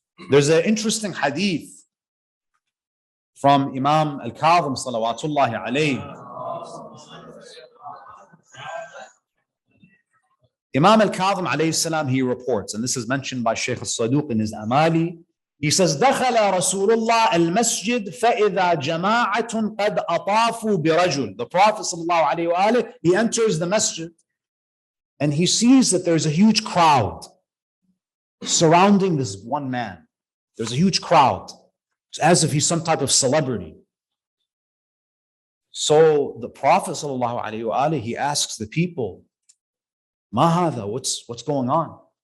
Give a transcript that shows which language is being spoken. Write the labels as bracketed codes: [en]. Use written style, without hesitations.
[en] There's an interesting hadith from Imam al-Kadhim salawatullahi alayhi. Imam al-Kadhim alayhi salam, he reports, and this is mentioned by Sheikh al-Sadiq in his Amali. He says, [ar] دخل رسول الله المسجد فإذا جماعة قد أطافوا برجل. [en] The Prophet sallallahu alayhi wa alayhi, he enters the masjid and he sees that there's a huge crowd surrounding this one man. There's a huge crowd. It's as if he's some type of celebrity. So the Prophet sallallahu alayhi wa alayhi, he asks the people, [ar] Ma hadha, [en] what's going on?